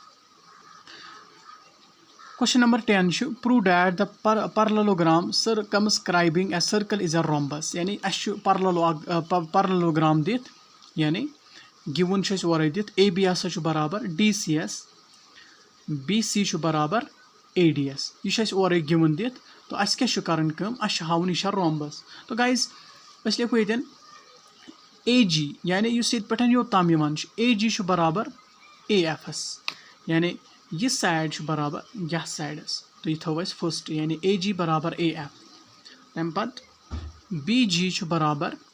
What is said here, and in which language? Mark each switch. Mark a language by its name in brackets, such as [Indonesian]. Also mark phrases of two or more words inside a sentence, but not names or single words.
[English] question number [Kashmiri] 10 چھُ [English] prove that the parallelogram circumscribing a circle is a rhombus [Kashmiri] یعنی اَسہِ چھُ parallelogram دِتھ یعنی گِوُن چھُ اَسہِ اورے دِتھ AB ہسا چھُ برابر DCS BC چھُ برابر ADS یہِ چھُ اَسہِ اورے گِوُن دِتھ تو اَسہِ کیاہ چھُ کَرٕنۍ کٲم اَسہِ چھُ ہاوُن یہِ چھا رومبس تو گایز أسۍ لیکھو ییٚتٮ۪ن AG یعنی یُس ییٚتہِ پٮ۪ٹھ یوٚتام یِوان چھُ AG چھُ برابر AFS یعنی یہِ سایڈ چھُ برابر یتھ سایڈس تو یہِ تھٲو اَسہِ فٔسٹ یعنی AG برابر AF تَمہِ پتہٕ BG چھُ برابر